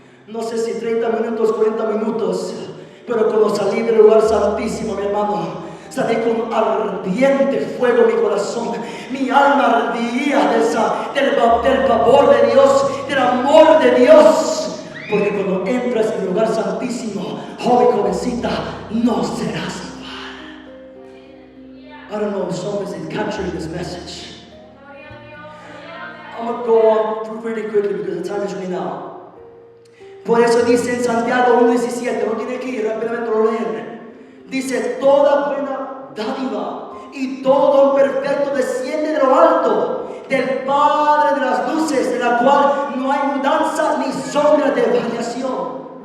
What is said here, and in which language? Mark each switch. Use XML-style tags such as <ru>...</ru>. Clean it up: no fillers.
<es>No sé si 30 minutos, 40 minutos. Pero cuando salí del lugar santísimo, mi hermano, salí con ardiente fuego en mi corazón. Mi alma ardía del vapor de Dios, del amor de Dios. Porque cuando entras en el lugar santísimo, joven, jovencita, no serás igual.</es> <en>I don't know if someone is capturing this message. I'm going to go on really quickly because the time is running out.</en> <es>Por eso dice en Santiago 1:17, no tiene que ir, rápidamente lo leen. Dice, toda buena dádiva y todo don perfecto desciende de lo alto, del Padre de las luces, de la cual no hay mudanza ni sombra de variación.</es>